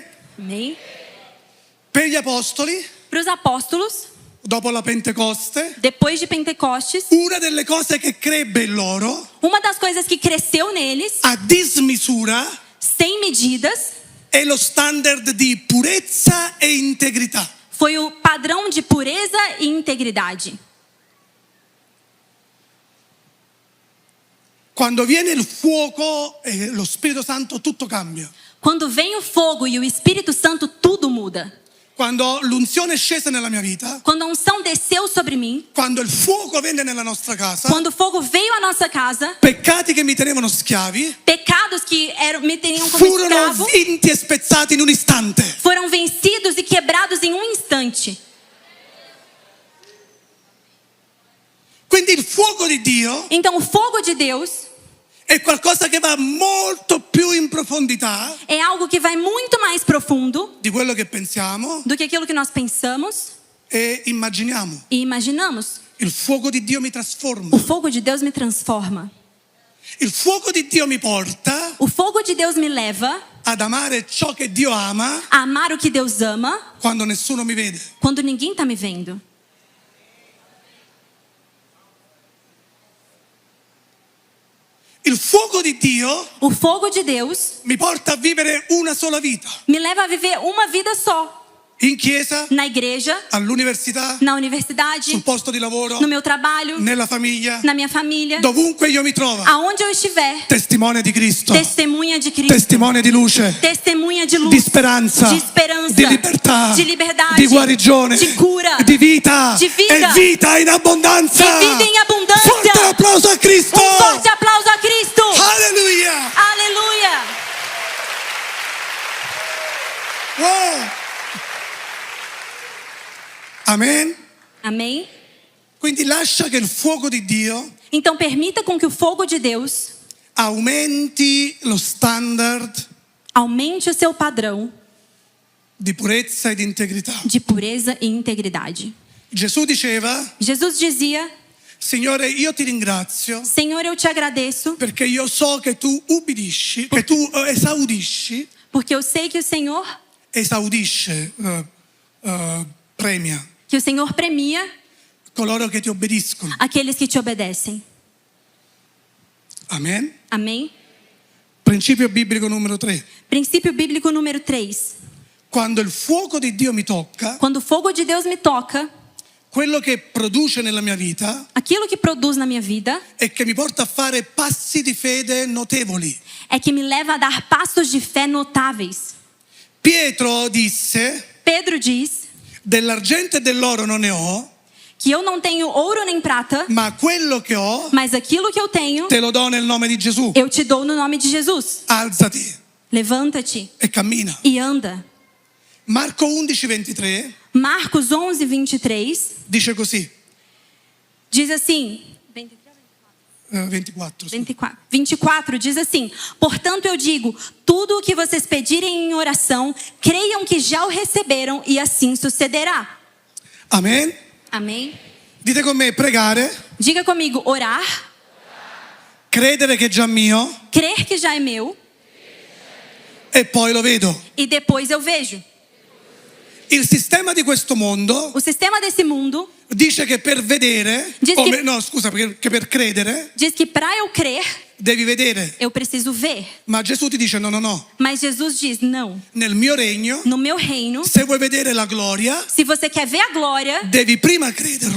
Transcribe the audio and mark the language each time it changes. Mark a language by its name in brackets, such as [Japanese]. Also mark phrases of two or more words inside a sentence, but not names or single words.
[Portuguese] Amém? [Italian] Per gli apostoli, [Portuguese] Para os apóstolos, [Italian] dopo la Pentecoste, [Portuguese] depois de Pentecostes, [Italian] una delle cose che crebbe in loro [Portuguese] uma das coisas que cresceu neles, [Italian] a dismisura [Portuguese] sem medidas, [Italian] è lo standard di purezza e integrità. [Portuguese] foi o padrão de pureza e integridade. [Italian] Quando viene il fuoco e lo Spirito Santo, tutto cambia. [Portuguese] Quando vem o fogo e o Espírito Santo, tudo muda. [Italian] Quando l'unzione è scesa nella mia vita, [Portuguese] Quando a unção desceu sobre mim, [Italian] quando il fuoco venne nella nostra casa, [Portuguese] quando o fogo veio à nossa casa, [Italian] peccati che mi tenevano schiavi [Portuguese] pecados que me teriam como [Italian] furono [Portuguese] escravo [Italian] vinti e spezzati in un istante. [Portuguese] foram vencidos e quebrados em um instante. [Italian] Quindi il fuoco di Dio [Portuguese] Então o fogo de Deus [Italian] è qualcosa che va molto più in profondità [Portuguese] É algo que vai muito mais profundo [Italian] di quello che pensiamo [Portuguese] do que aquilo que nós pensamos [Italian] e immaginiamo. [Portuguese] e imaginamos. [Italian] Il fuoco di Dio mi [Portuguese] O [Italian] trasforma. [Portuguese] fogo de Deus me transforma. [Italian] Il fuoco di Dio mi porta [Portuguese] O fogo de Deus me leva [Italian] ad amare ciò che Dio ama [Portuguese] a amar o que Deus ama [Italian] quando nessuno mi vede. [Portuguese] quando ninguém está me vendo. [Italian] Il fuoco di Dio [Portuguese] O fogo de Deus [Italian] mi porta a vivere una sola vita. [Portuguese] me leva a viver uma vida só. [Italian] In chiesa, [Portuguese] Na igreja, [Italian] all'università, [Portuguese] na universidade, [Italian] sul posto di lavoro, [Portuguese] no meu trabalho, [Italian] nella famiglia, [Portuguese] na minha família, [Italian] dovunque io mi trovo. [Portuguese] aonde eu estiver. [Italian] Testimone di Cristo, [Portuguese] Testemunha de Cristo. [Italian] testimone di luce, [Portuguese] Testemunha de luz. [Italian] di speranza, [Portuguese] De esperança. [Italian] di libertà, [Portuguese] De liberdade. [Italian] di guarigione, [Portuguese] De cura. [Italian] di vita, Di vita. e vita in abbondanza. [Portuguese] De vida em abundância. [Italian] Forte applauso a Cristo. [Portuguese] Forte aplauso a Cristo. [Italian] Alleluia. [Portuguese] Aleluia. [Italian] Wow. Amen. [Portuguese] Amém? [Italian] Quindi lascia che il fuoco di Dio [Portuguese] Então permita com que o fogo de Deus [Italian] aumenti lo standard [Portuguese] aumente o seu padrão [Italian] di purezza e di integrità. [Portuguese] de pureza e integridade. [Italian] Gesù diceva: [Portuguese] Jesus dizia: [Italian] Signore, io ti ringrazio [Portuguese] Senhor, eu te agradeço, [Italian] perché io so che tu ubbidisci, che tu esaudisci, [Portuguese] porque eu sei que o Senhor [Italian] premia [Portuguese] premia [Italian] coloro che ti obbediscono. [Portuguese] aqueles que te obedecem. [Italian] Amen. [Portuguese] Amém? [Italian] Principio biblico numero 3. [Portuguese] Princípio bíblico número 3. [Italian] Quando il fuoco di Dio mi tocca, [Portuguese] Quando o fogo de Deus me toca, [Italian] quello che produce nella mia vita [Portuguese] aquilo que produz na minha vida [Italian] è che mi porta a fare passi di fede notevoli. [Portuguese] é que me leva a dar passos de fé notáveis. [Italian] Pietro disse: [Portuguese] Pedro diz [Italian] dell'argento e dell'oro non ne ho, [Portuguese] que eu não tenho ouro nem prata, [Italian] ma quello che ho [Portuguese] mas aquilo que eu tenho, [Italian] te lo do nel nome di Gesù. [Portuguese] eu te dou no nome de Jesus. [Italian] Alzati [Portuguese] Levanta-te [Italian] e cammina. [Portuguese] e anda. [Italian] Marco 11:23 [Portuguese] Marcos 11:23 [Italian] dice così, [Portuguese] diz assim, [Italian] 24. [Portuguese] 24 diz assim: portanto eu digo, tudo o que vocês pedirem em oração, creiam que já o receberam e assim sucederá. [Italian] Amen. [Portuguese] Amém? [Italian] Dite con me: pregare, [Portuguese] Diga comigo, orar, [Italian] credere che è già mio [Portuguese] crer que já é meu [Italian] e poi lo vedo. [Portuguese] e depois eu vejo. [Italian] Il sistema di questo mondo [Portuguese] O sistema desse mundo [Italian] dice che per vedere, [Portuguese] Diz che- [Italian] no scusa, che per credere [Portuguese] diz que para eu crer, [Italian] devi vedere. [Portuguese] eu preciso ver. [Italian] Ma Gesù ti dice no, no, no. [Portuguese] Mas Jesus diz, não, [Italian] Nel mio regno, [Portuguese] no meu reino, [Italian] se vuoi vedere la gloria, [Portuguese] se você quer ver a glória, [Italian] devi prima crederlo